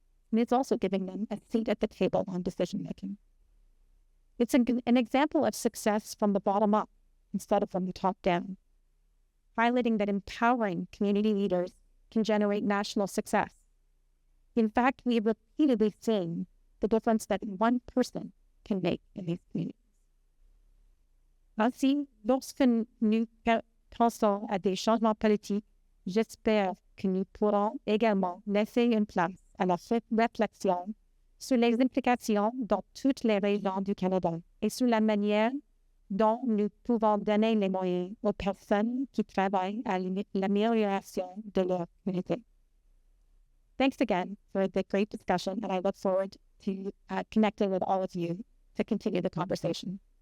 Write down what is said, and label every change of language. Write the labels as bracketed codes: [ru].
[en] And it's also giving them a seat at the table on decision-making. It's an example of success from the bottom up instead of from the top down, highlighting that empowering community leaders can generate national success. In fact, we have repeatedly seen the difference that one person can make in these communities. [fr] Ainsi, lorsque nous pensons à des changements politiques, j'espère que nous pourrons également laisser une place à la réflexion sur les implications dans toutes les régions du Canada et sur la manière dont nous pouvons donner les moyens aux personnes qui travaillent à l'amélioration de leur communauté. [en] Thanks again for the great discussion, and I look forward to connecting with all of you to continue the conversation.